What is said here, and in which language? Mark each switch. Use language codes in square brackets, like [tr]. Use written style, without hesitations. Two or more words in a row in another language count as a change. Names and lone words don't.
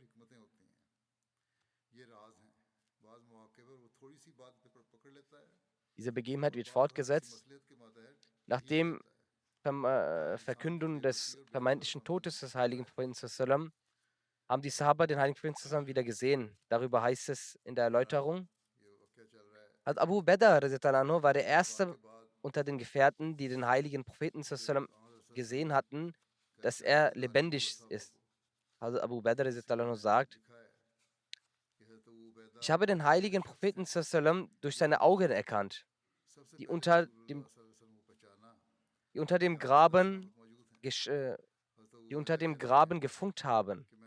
[de] Diese Begebenheit wird fortgesetzt. Nach dem Verkündung des vermeintlichen Todes des heiligen Propheten sallam, haben die Sahaba den heiligen Propheten sallam wieder gesehen. Darüber heißt es in der Erläuterung. Abu Bedr anhu war der erste unter den Gefährten, die den heiligen Propheten sallam gesehen hatten, dass er lebendig ist. Also Abu Bedr anhu sagt, ich habe den heiligen Propheten sallam durch seine Augen erkannt, die unter dem, die unter dem Graben die unter dem Graben gefunkt haben.